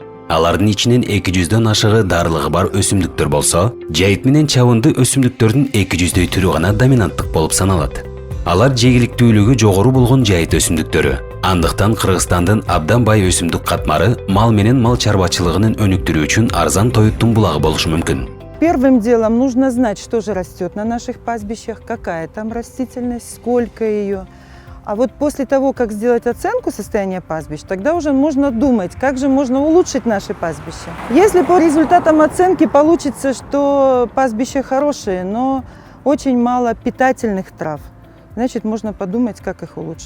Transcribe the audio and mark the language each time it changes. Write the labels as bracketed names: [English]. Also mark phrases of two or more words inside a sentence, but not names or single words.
[Kyrgyz] Алардын ичинен 200дөн ашыгы дарылыгы бар өсүмдүктөр болсо, жайыт менен чабынды өсүмдүктөрдүн 200дөй түрү гана доминанттык болуп саналат. Алар жегиликтүүлүгү жогору болгон жайыт өсүмдүктөрү. Андыктан Кыргызстандын абдан бай өсүмдүк катмары мал менен мал чарбачылыгынын өнүктүрүү үчүн арзан тоюттун булагы болушу мүмкүн. [Russian] Первым делом нужно знать, что же растет на наших пастбищах, какая там растительность, сколько ее. А вот после того, как сделать оценку состояния пастбищ, тогда уже можно думать, как же можно улучшить наши пастбища. Если по результатам оценки получится, что пастбища хорошие, но очень мало питательных трав, значит, можно подумать, как их улучшить.